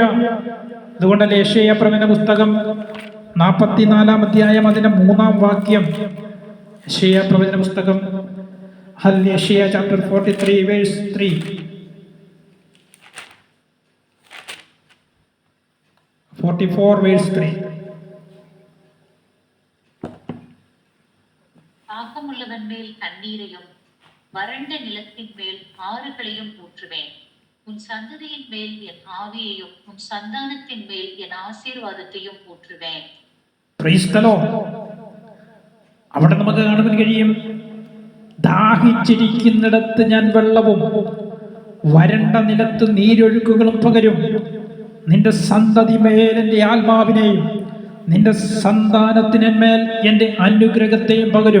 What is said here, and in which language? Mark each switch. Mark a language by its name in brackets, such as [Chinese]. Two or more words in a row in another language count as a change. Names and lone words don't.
[Malayalam] അതുകൊണ്ടല്ലേ യെശയ്യാപ്രവചന പുസ്തകം 44-ാം അധ്യായം അതിന്റെ 3-ാം വാക്യം, യെശയ്യാപ്രവചന പുസ്തകം യെശയ്യാ [English] chapter 43 verse 3, 44 verse 3. [Tamil] தாகமுள்ளவன் மேல் தண்ணீரையும் வறண்ட நிலத்தின் மேல் ஆறுகளையும் ஊற்றுவேன். உன் சந்ததியின் மேல் என் ஆவியையும் உன் சந்தானத்தின் மேல் என் ஆசீர்வாதத்தையும் ஊற்றுவேன். [English] praise the Lord. [Malayalam] അവിടെ നമുക്ക് കാണുവാൻ കഴിയും, ദാഹിച്ചിരിക്കുന്നിടത്ത് ഞാൻ വെള്ളവും വരണ്ട നിലത്ത് നീരൊഴുക്കുകളും പകരും. നിന്റെ സന്തതി മേൽ എൻ്റെ ആത്മാവിനെയും നിന്റെ സന്താനത്തിന്മേൽ എൻ്റെ അനുഗ്രഹത്തെയും പകരും.